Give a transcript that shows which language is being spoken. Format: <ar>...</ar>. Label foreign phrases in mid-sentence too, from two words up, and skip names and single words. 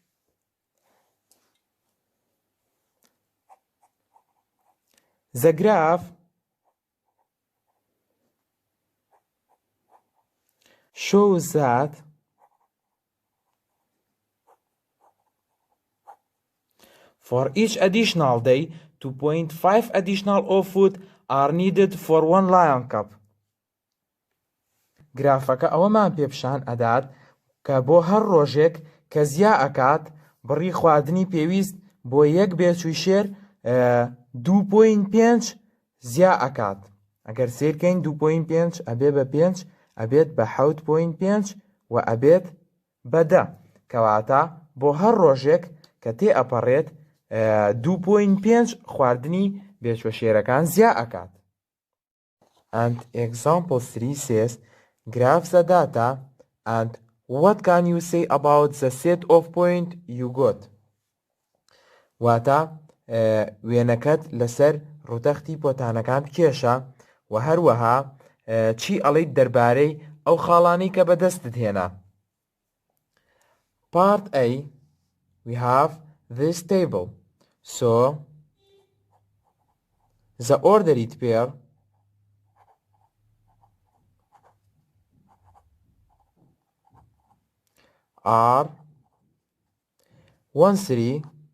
<en>the graph shows that for each additional day, 2.5 additional of food are needed for 1 lion cub.</en> <ckb>گرافەکە ئەوەمان پێپشان ئەدات کە بۆ هەر ڕۆژێک کە زیا ئەکات بڕی خواردنی پێویست بۆ یەک بێچووی شێر 2.5 زیا ئەکات. ئەگەر سیرکەین 2.5 ئەبێ بە 5 ئەبێت بە 7.5 و ئەبێت بە 10 کەواتە بۆ هەر ڕۆژێک کە تێ ئەپەڕێت 2.5 خواردنی بێچوە شێرەکان زیا ئەکات.</ckb> <en>And example 3 says, graph the data and what can you say about the set of points you got?</en> <ckb>واتە وێنەکەت لەسەر ڕوتەختی پۆتانەکان بکێشە و هەروەها چی ئەڵێیت دەربارەی ئەو خاڵانەی کە بەدەستت هێنا.</ckb> <en>Part A, we have this table. So, the ordered pair are 1, 3</en>